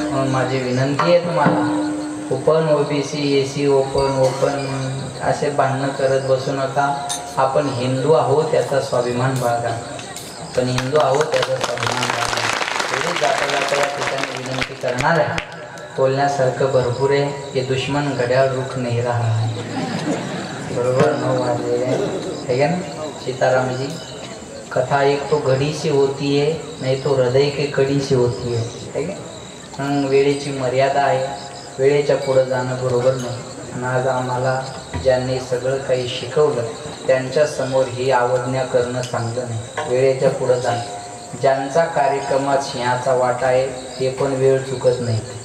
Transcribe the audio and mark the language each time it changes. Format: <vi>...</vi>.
<mr>म्हणून माझी विनंती आहे तुम्हाला, ओपन ओबीसी, एसी, ओपन असे भांडणं करत बसू नका. आपण हिंदू आहोत याचा स्वाभिमान बाळगा. आपण हिंदू आहोत त्याचा स्वाभिमान बाळगा. एवढी जाता जाता या ठिकाणी विनंती करणार आहे. बोलण्यासारखं भरपूर आहे. हे दुश्मन घड्याळ रुख नाही रहा. बरोबर 9 वाजले आहे ना.</mr> <hi>सीताराम जी कथा एक तो घड़ी से होती है, नहीं तो हृदय के कड़ी से होती है.</hi> <mr>ठीक आहे. वेळेची मर्यादा आहे. वेळेच्या पुढं जाणं बरोबर नाही. आणि आज आम्हाला ज्यांनी सगळं काही शिकवलं त्यांच्यासमोर ही आवडण्या करणं चांगलं नाही. वेळेच्या पुढं जाणं. ज्यांचा कार्यक्रमात सिंहाचा वाटा आहे ते पण वेळ चुकत नाही.</mr>